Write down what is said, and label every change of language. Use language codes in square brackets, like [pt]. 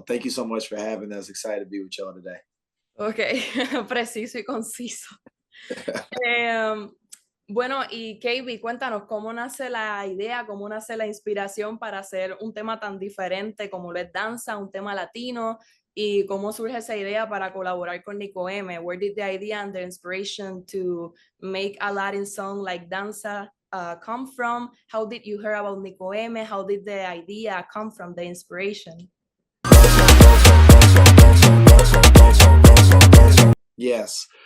[en] Thank you so much for having us. Excited to be with y'all today. [es] Ok, preciso y conciso. Bueno, y KB, cuéntanos cómo nace la idea, cómo nace la inspiración para hacer un tema tan diferente como lo es Danza, un tema latino, y cómo surge esa idea para colaborar con Niko Eme. [en] Where did the idea and the inspiration to make a Latin song like Danza come from? How did you hear about Niko Eme? How did the idea come from, the inspiration? Yes.